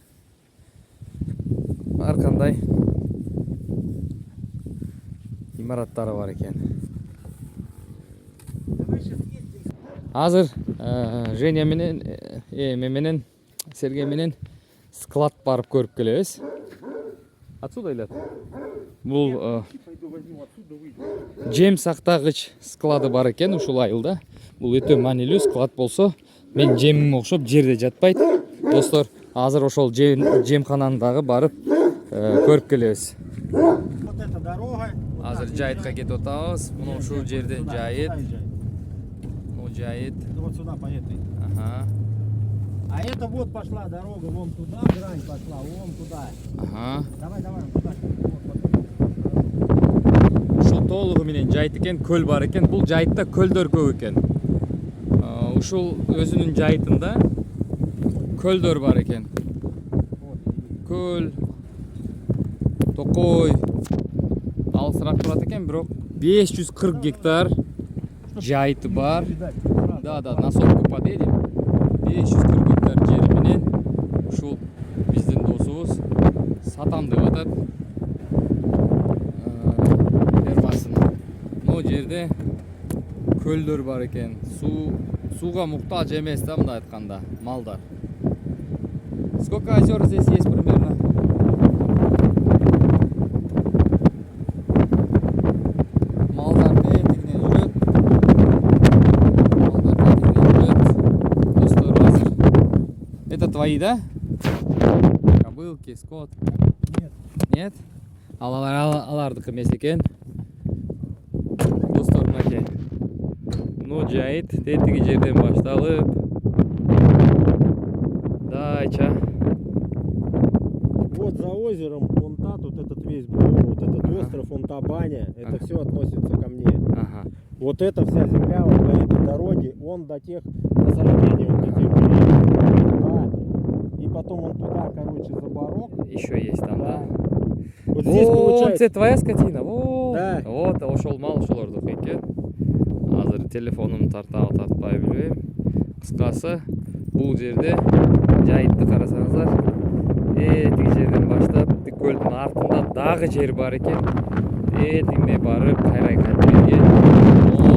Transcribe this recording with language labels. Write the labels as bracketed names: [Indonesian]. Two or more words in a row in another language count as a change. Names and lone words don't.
[Kyrgyz] Ар кандай имараттары бар экен. Азыр Женя менен, менен, Сергей менен склад барып көрүп келебиз. [Russian] Отсюда илет. Бул Пойду возьму отсюда, выйду. [Kyrgyz] жем сактагыч склады бар экен ушул айылда. Бул өтө маанилүү склад болсо, мен жемиме окшоп жерде жатпайт. Достор, азыр ошол жемкананы дагы барып көрүп келебиз. [Russian] Вот эта дорога. вот [Kyrgyz] Азыр [Russian] так, [Kyrgyz] жайытка кетип атабыз. Муну ушул [Russian] Нет, [Kyrgyz] жерден [Russian] сюда, [Kyrgyz] жайыт. [Russian] сюда езжай. [Kyrgyz] Бул жайыт. [Russian] Вот сюда по этой. Ага. А это вот пошла дорога, вон туда, грань пошла, вон туда. Ага. Давай, туда. [Kyrgyz] Ушул толугу менен жайыт экен, көл бар экен. Бул жайытта көлдөр көп экен. Ушул өзүнүн жайытында көлдөр бар экен. Көл, токой, алысыраак турат экен, бирок 540 гектар жайыты бар. [Russian] Да, насопку поделим. [Kyrgyz] 540 гектар жери менен ушул биздин досубуз сатам деп атат. Фермасын. Могу жерде көлдөр бар экен. Сууга муктаж эмес да, мындай айтканда, малдар. [Russian] Сколько озер здесь есть примерно? [Kyrgyz] Малдар тетигинен жүрөт. Достор, азыр. [Russian] Это твои, да? Кобылки, скот. Нет. Нет? [Kyrgyz] Алардыкы эмес экен. Достор, мынакей. Ну, жайыт тетиги жерден башталып дайча. [Russian] Вот за озером, вон та, вот этот весь бугор, вот этот остров, вон та баня, это все относится ко мне. Ага. Вот эта вся земля вот по этой дороге, он до тех насаждений, он до тех деревьев. Да. И потом он туда, короче, за барок. Еще есть там, да? Вот здесь О, получается. это твоя скотина. О, Да. вот, [Kyrgyz] ошол мал ошолордуку экен. Азыр телефонумду тартпай билбейм. Кыскасы, бул жерде жайытты карасаңыздар, тиги жерден баштап көлдүн артында дагы жер бар экен. Тигине барып кайрай кайтып келген.